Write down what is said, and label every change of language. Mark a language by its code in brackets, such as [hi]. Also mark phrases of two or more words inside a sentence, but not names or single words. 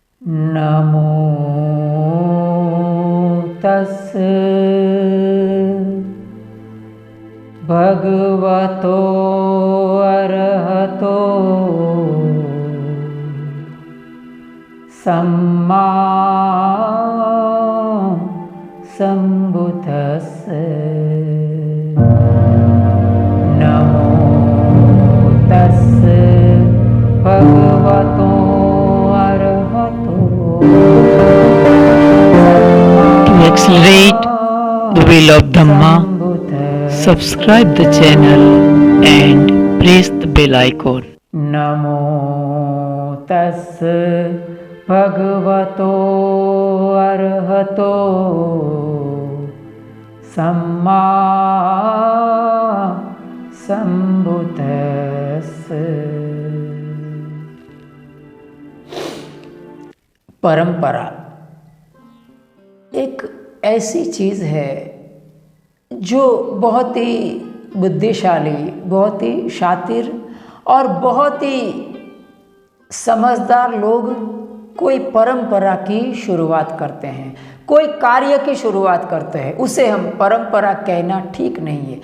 [pi] नमो तस् भगवतो अरहतो सम्मा सम्बुद्धस्स। नमो तस् भगवतो [en] To accelerate the wheel of Dhamma, subscribe the channel and press the bell icon. [pi] नमो तस् भगवतो अरहतो सम्मा सम्बुद्धस्स। [hi] परंपरा एक ऐसी चीज़ है जो बहुत ही बुद्धिशाली, बहुत ही शातिर और बहुत ही समझदार लोग कोई परंपरा की शुरुआत करते हैं, कोई कार्य की शुरुआत करते हैं, उसे हम परंपरा कहना ठीक नहीं है।